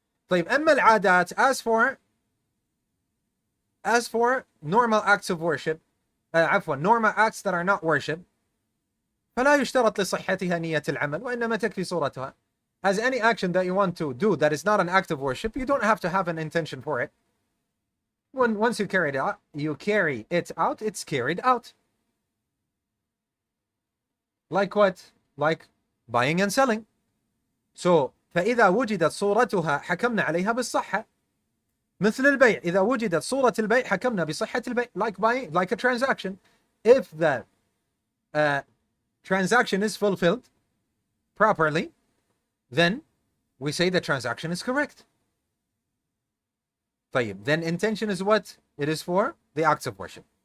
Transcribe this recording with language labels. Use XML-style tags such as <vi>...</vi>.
<ar>طيب أما العادات,</ar> <en>as for normal acts of worship,</en> <ar>عفوا,</ar> <en>normal acts that are not worship,</en> <ar>فلا يشترط لصحتها نية العمل وإنما تكفي صورتها.</ar> <en>As any action that you want to do that is not an act of worship, you don't have to have an intention for it. Once you carry it out, it's carried out. Like what? Like buying and selling.</en> <ar>So فإذا وجدت صورتها حكمنا عليها بالصحة. مثل البيع, إذا وجدت صورة البيع حكمنا بصحة البيع.</ar> <en>Like buying, like a transaction. If the transaction is fulfilled properly, then we say the transaction is correct. طيب, then intention is what? It is for the acts of worship.</en>